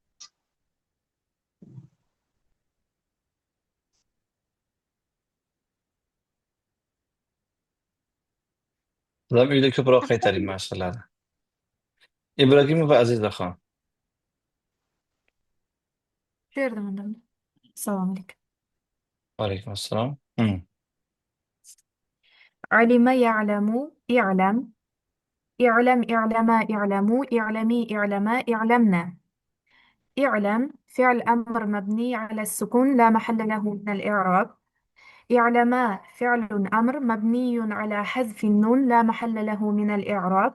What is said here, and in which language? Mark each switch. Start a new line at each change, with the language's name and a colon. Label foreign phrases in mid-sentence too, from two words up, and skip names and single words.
Uzbek: Zaten uyda ko'proq
Arabic: أقسام
Uzbek: qaytaring mashqlarni. Ibragimov va Aziza xon. Shu yerda mana.
Arabic: السلام عليكم. عليكم السلام. علم يعلم اعلم اعلم اعلما اعلموا اعلمي اعلما اعلمنا. اعلم فعل أمر مبني على السكون لا محل له من الإعراب. اعلما فعل أمر مبني على حذف النون لا محل له من الإعراب.